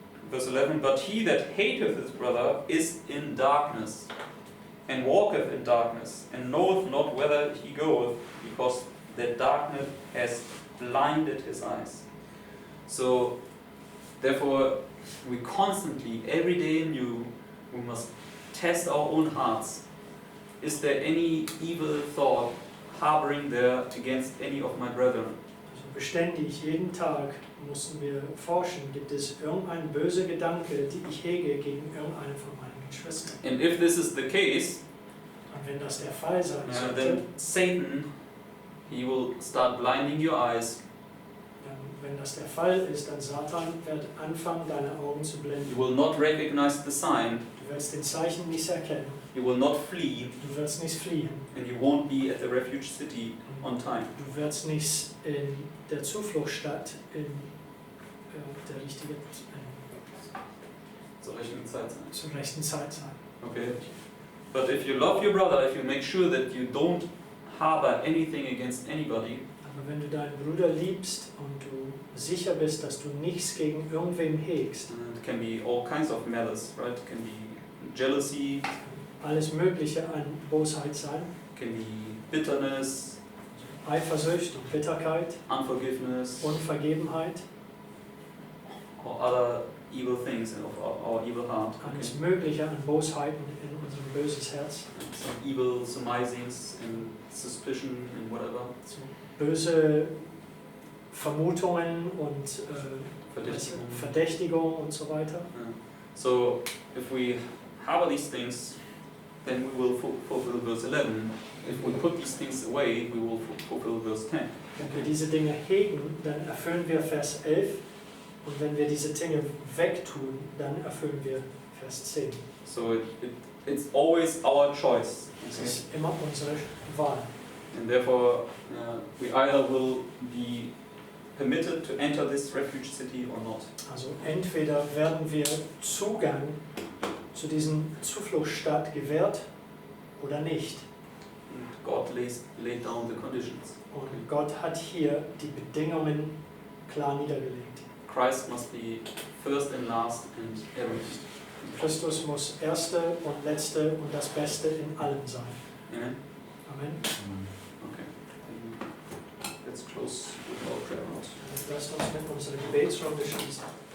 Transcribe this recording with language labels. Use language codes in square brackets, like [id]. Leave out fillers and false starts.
[en] Verse 11, But he that hateth his brother is in darkness, and walketh in darkness, and knoweth not whither he goeth, because the darkness has blinded his eyes. So, therefore, we constantly, every day anew, we must test our own hearts. Is there any evil thought harboring there against any of my brethren? [de] Also beständig, jeden Tag müssen wir forschen, gibt es irgendein böser Gedanke, die ich hege gegen irgendeine von meinen Geschwistern? [en] And if this is the case, [de] Und wenn das der Fall sein sollte, [en] then Satan he will start blinding your eyes. [de] Wenn das der Fall ist, dann Satan wird anfangen, deine Augen zu blenden. [en] You will not recognize the sign. [de] Du wirst den Zeichen nicht erkennen. [en] You will not flee, [de] Du wirst nicht fliehen. [en] and you won't be at the refuge city on time. [de] Du wirst nicht in der Zufluchtsstadt in der richtigen, Zur rechten Zeit sein. zur rechten Zeit sein. [en] Okay. But if you love your brother, if you make sure that you don't harbor anything against anybody, [de] Aber wenn du deinen Bruder liebst und du sicher bist, dass du nichts gegen irgendwem hegst, [en] it can be all kinds of malice, right? It can be jealousy, [de] alles Mögliche an Bosheit sein, [en] it can be bitterness, [de] Eifersucht und Bitterkeit, [en] unforgiveness, [de] Unvergebenheit, [en] or other evil things of our evil heart. [de] alles [en] Okay. [de] Mögliche an Bosheiten in unserem böses Herz, [en] Some evil surmisings and suspicion and whatever. [de] so böse Vermutungen und Verdächtigung. Verdächtigung und so weiter. [en] Yeah. So if we harbor these things, then we will fulfill verse 11. If we put these things away, we will fulfill verse 10. [de] Wenn wir diese Dinge hegen, dann erfüllen wir Vers 11 und wenn wir diese Dinge wegtun, dann erfüllen wir Vers 10. [en] So it's always our choice. [de] Das [en] Okay? [de] ist immer unsere Wahl. [en] And therefore, we either will be permitted to enter this refuge city or not. [de] Also entweder werden wir Zugang zu diesem Zufluchtsstaat gewährt oder nicht. [en] And God laid down the conditions. [de] Und Gott hat hier die Bedingungen klar niedergelegt. [en] Christ must be first and last and everything. [de] Christus muss Erste und Letzte und das Beste in allem sein. [en] Amen? Amen. Okay. Then let's close with our prayer. [de] Lasst uns mit unserer Gebetsrunde schließen.